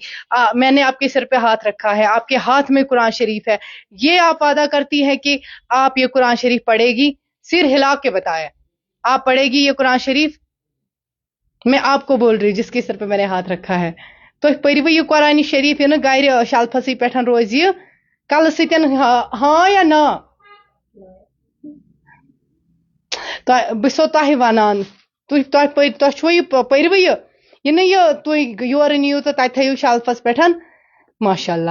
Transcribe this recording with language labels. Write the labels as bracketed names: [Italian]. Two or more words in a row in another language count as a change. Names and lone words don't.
[Urdu] میں نے آپ کے سر پہ ہاتھ رکھا ہے, آپ کے ہاتھ میں قرآن شریف ہے, یہ آپ وعدہ کرتی ہے کہ آپ یہ قرآن شریف پڑھے گی؟ سر ہلا کے بتایا, آپ پڑھے گی یہ قرآن شریف؟ میں آپ کو بول رہی جس کے سر پہ میں نے ہاتھ رکھا ہے. [Kashmiri] تو پٔرِو یہ قرآن شریف یہ نا گھر شلفسٕے پٮ۪ٹھ روزِ یہِ کلہٕ سۭتۍ ہاں یا نا؟ بہٕ چھسو تۄہہِ وَنان تۄہہِ چھُوا یہِ پٔرِوٕ یہِ نہٕ یہِ تُہۍ یورٕ نِیِو تہٕ تَتہِ تھٲیِو شلفس پٮ۪ٹھ. [Arabic] ماشاء اللہ.